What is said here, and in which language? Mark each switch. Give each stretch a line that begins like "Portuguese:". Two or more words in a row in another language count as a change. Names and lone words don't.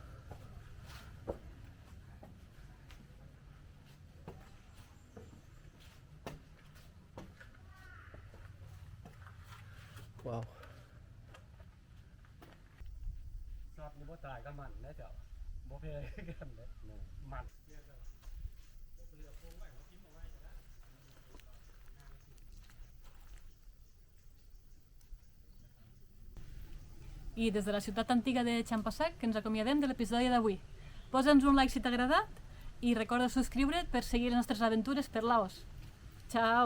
Catalan: Wow. สัตว์นี่บ่ตายก็มันนะเจ้าบ่เพกันเด้มัน I des de la ciutat antiga de Champasak que ens acomiadem de l'episodi d'avui. Posa'ns un like si t'ha agradat i recorda subscriure't per seguir les nostres aventures per Laos.